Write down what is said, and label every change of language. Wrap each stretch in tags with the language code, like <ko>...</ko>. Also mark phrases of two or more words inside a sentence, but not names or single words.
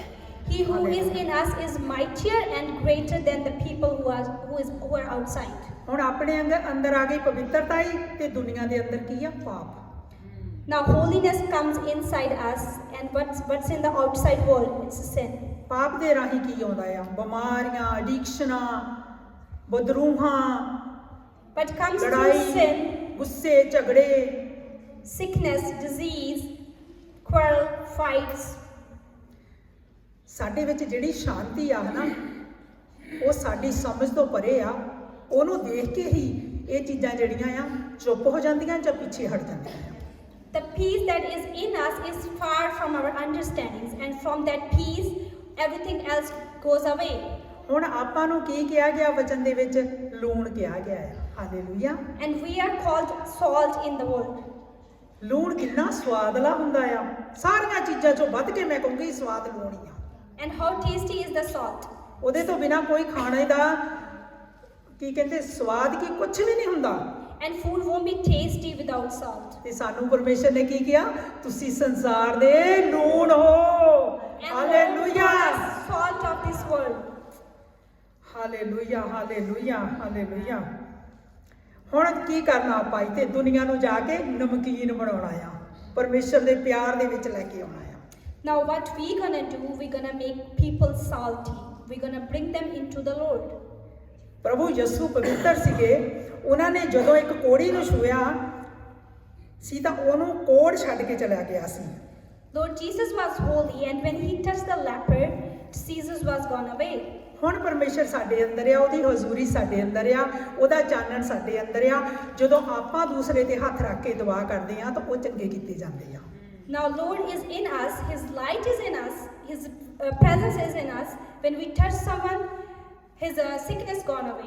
<en>He who is in us is mightier and greater than the people who are outside.</en> <pa>ਹੁਣ ਆਪਣੇ ਅੰਦਰ ਆ ਗਈ ਪਵਿੱਤਰਤਾ ਹੀ ਤੇ ਦੁਨੀਆ ਦੇ ਅੰਦਰ ਕੀ ਆ? ਪਾਪ।</pa> <en>Now holiness comes inside us, and what's in the outside world? It's sin.</en> <pa>ਪਾਪ ਦੇ ਰਾਹੀਂ ਕੀ ਆਉਂਦਾ ਆ? ਬਿਮਾਰੀਆਂ, ਐਡਿਕਸ਼ਨਾਂ, ਬਦਰੂਹਾਂ,</pa> <en>But comes through</en> <pa>ਲੜਾਈ,</pa> <en>sin,</en> <pa>ਗੁੱਸੇ, ਝਗੜੇ,</pa> <en>sickness, disease, quarrel, fights.</en> <pa>ਸਾਡੇ ਵਿੱਚ ਜਿਹੜੀ ਸ਼ਾਂਤੀ ਆ ਨਾ ਉਹ ਸਾਡੀ ਸਮਝ ਤੋਂ ਪਰੇ ਆ। ਉਹਨੂੰ ਦੇਖ ਕੇ ਹੀ ਇਹ ਚੀਜ਼ਾਂ ਜਿਹੜੀਆਂ ਆ ਚੁੱਪ ਹੋ ਜਾਂਦੀਆਂ ਜਾਂ ਪਿੱਛੇ ਹਟ ਜਾਂਦੀਆਂ ਆ।</pa> <en>The peace that is in us is far from our understandings, and from that peace, everything else goes away.</en> <pa>ਹੁਣ ਆਪਾਂ ਨੂੰ ਕੀ ਕਿਹਾ ਗਿਆ ਵਚਨ ਦੇ ਵਿੱਚ? ਲੂਣ ਕਿਹਾ ਗਿਆ ਹੈ। ਹਾਲੇਲੂਇਆ।</pa> <en>And we are called salt in the world.</en> <pa>ਲੂਣ ਕਿੰਨਾ ਸਵਾਦਲਾ ਹੁੰਦਾ ਆ। ਸਾਰੀਆਂ ਚੀਜ਼ਾਂ ਚੋਂ ਵੱਧ ਕੇ ਮੈਂ ਕਹੂੰਗੀ ਸਵਾਦ ਲੂਣ ਹੀ ਆ।</pa> <en>And how tasty is the salt?</en> <pa>ਉਹਦੇ ਤੋਂ ਬਿਨਾ ਕੋਈ ਖਾਣੇ ਦਾ ਕੀ ਕਹਿੰਦੇ ਸਵਾਦ ਕੀ ਕੁਝ ਵੀ ਨਹੀਂ ਹੁੰਦਾ।</pa> <en>And food won't be tasty without salt.</en> <pa>ਤੇ ਸਾਨੂੰ ਪਰਮੇਸ਼ਰ ਨੇ ਕੀ ਕਿਹਾ? ਤੁਸੀਂ ਸੰਸਾਰ ਦੇ ਲੂਣ ਹੋ।</pa> <en>And</en> <pa>ਹਾਲੇਲੂਇਆ,</pa> <en>Lord is salt of this world.</en> <pa>ਹਾਲੇਲੂਇਆ, ਹਾਲੇਲੂਇਆ, ਹਾਲੇਲੂਇਆ। ਹੁਣ ਕੀ ਕਰਨਾ ਆਪਾਂ? ਇੱਥੇ ਦੁਨੀਆ ਨੂੰ ਜਾ ਕੇ ਨਮਕੀਨ ਬਣਾਉਣਾ ਆ, ਪਰਮੇਸ਼ਰ ਦੇ ਪਿਆਰ ਦੇ ਵਿੱਚ ਲੈ ਕੇ ਆਉਣਾ ਆ।</pa> <en>Now what we gonna do? We're gonna make people salty. We're gonna bring them into the Lord.</en> <pa>ਪ੍ਰਭੂ ਯਿਸੂ ਪਵਿੱਤਰ ਸੀਗੇ, ਉਹਨਾਂ ਨੇ ਜਦੋਂ ਇੱਕ ਕੋੜੀ ਨੂੰ ਛੂਇਆ ਸੀ ਤਾਂ ਉਹਨੂੰ ਕੋੜ ਛੱਡ ਕੇ ਚਲਾ ਗਿਆ ਸੀ।</pa> <en>Lord Jesus was holy, and when he touched the leper, diseases was gone away.</en> <pa>ਹੁਣ ਪਰਮੇਸ਼ਰ ਸਾਡੇ ਅੰਦਰ ਆ, ਉਹਦੀ ਹਜ਼ੂਰੀ ਸਾਡੇ ਅੰਦਰ ਆ, ਉਹਦਾ ਚਾਨਣ ਸਾਡੇ ਅੰਦਰ ਆ। ਜਦੋਂ ਆਪਾਂ ਦੂਸਰੇ ਤੇ ਹੱਥ ਰੱਖ ਕੇ ਦੁਆ ਕਰਦੇ ਆ ਤਾਂ ਉਹ ਚੰਗੇ ਕੀਤੇ ਜਾਂਦੇ ਆ।</pa> <en>Now Lord is in us, his light is in us, his presence is in us. When we touch someone, his sickness gone away.</en>